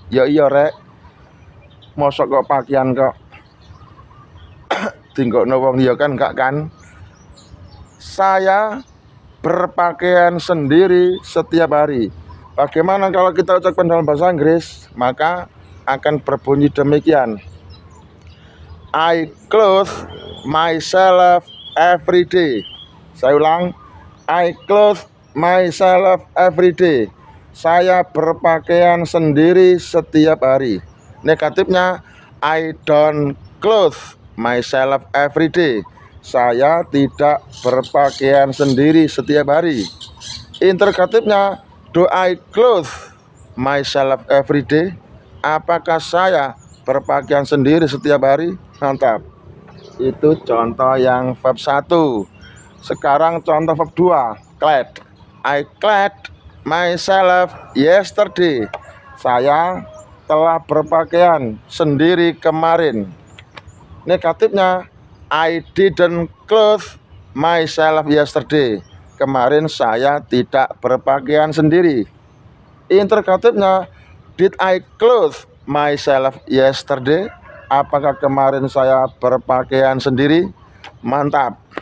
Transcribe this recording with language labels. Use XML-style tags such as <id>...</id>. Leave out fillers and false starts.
<jv>Ya iya rek, mosok kok pakaian kok tinggokno wong ya kan, enggak kan?</jv> <id>Saya berpakaian sendiri setiap hari. Bagaimana kalau kita ucapkan dalam bahasa Inggris? Maka akan berbunyi demikian.</id> <en>I clothe myself every day.</en> <id>Saya ulang,</id> <en>I clothe myself every day.</en> <id>Saya berpakaian sendiri setiap hari.</id> <en>Negatifnya, I don't clothe myself every day.</en> <id>Saya tidak berpakaian sendiri setiap hari.</id> <en>Interrogatifnya, do I clothe myself every day?</en> <id>Apakah saya berpakaian sendiri setiap hari? Mantap. Itu contoh yang verb 1. Sekarang contoh verb 2, clad.</id> <en>I clad myself yesterday.</en> <id>Saya telah berpakaian sendiri kemarin.</id> <en>Negatifnya, I didn't clothe myself yesterday.</en> <id>Kemarin saya tidak berpakaian sendiri. Interrogatifnya,</id> <en>did I clothe myself yesterday?</en> <id>Apakah kemarin saya berpakaian sendiri? Mantap.</id>